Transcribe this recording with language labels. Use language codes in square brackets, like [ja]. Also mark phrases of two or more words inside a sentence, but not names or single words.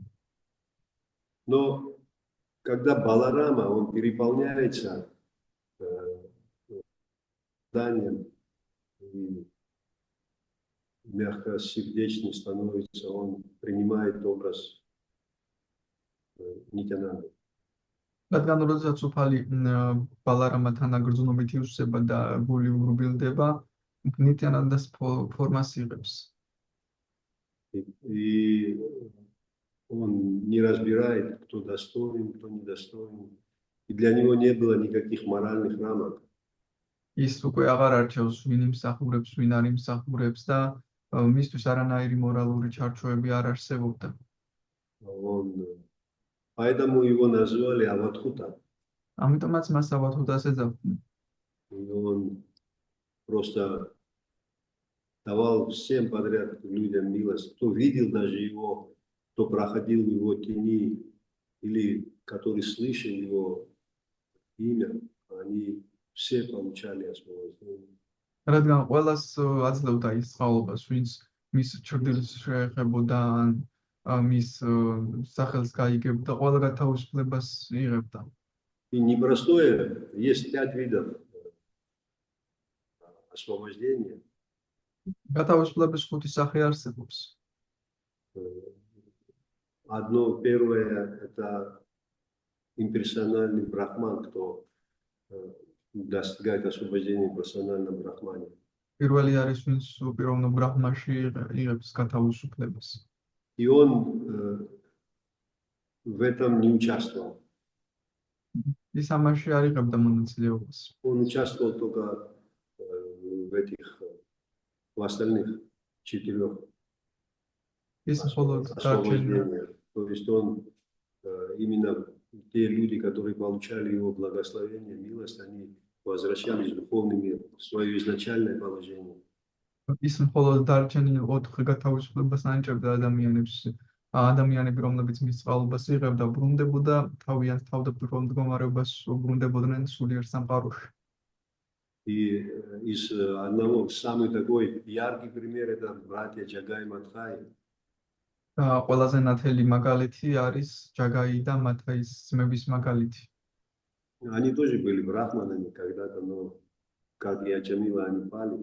[ru] Но когда Баларама, он переполняется знанием и мягкосердечным становится, он принимает образ Нитянанды. [ka] რადგან როდესაც უფალი ბალარამა თანაგრძნობით ივსება და გული ურბილდება, ნიტიანადას ფორმას იღებს. [ru] И он не разбирает, кто достоин, кто недостоин. И для него не было никаких моральных рамок. [ka] ის უკვე აღარ არჩევს ვინ იმსახურებს, ვინ არ იმსახურებს და მისთვის არანაირი მორალური ჩარჩოები არ არსებობდა. [ru] Поэтому его назвали Аватхута. [ka] ამიტომაც მას ავათუთას ეძახდნენ. [ru] И он просто давал всем подряд людям милость. Кто видел даже его, кто проходил в его тени, или который слышал его имя, они все получали освобождение. [ka] რადგან ყველას აძლევდა ის წყალობას, ვინც მის ჩრდილს შეეხებოდა ან მის სახელს გაიგებდა, ყველა გათავისუფლებას იღებდა. [ru] И непростое, есть 5 видов освобождения. [ka] გათავისუფლების 5 სახე არსებობს. [ru] Одно первое, это имперсональный брахман, кто достигает освобождения в персональном брахмане. [ka] პირველი არის ვინც უპიროვნო ბრაჰმაში იღებს გათავისუფლებას. [ru] И он в этом не участвовал. [ka] ის ამაში არ იღებდა მონაწილეობას. [ru] Он участвовал только в остальных 4 [ka] ის მხოლოდ დარჩენილ [ru] освобождениях. То есть он именно те люди, которые получали его благословение, милость, они возвращались в духовный мир, в свое изначальное положение. [ka] ის მხოლოდ დარჩენილ 4 გათავისუფლებას ანიჭებდა ადამიანები, რომლებიც მის წყალობას იღებდა, ბრუნდებოდა თავიანთ თავდაპირველ მდგომარეობას, ბრუნდებოდნენ სულიერ სამყაროში. [ru] И из одного самый такой яркий пример это братья Джагай Матхай. [ka] ყველაზე ნათელი მაგალითი არის ჯაგაი და მათაის ძმების მაგალითი. [ru] Они тоже были брахманами когда-то, но как и Аджамила они пали.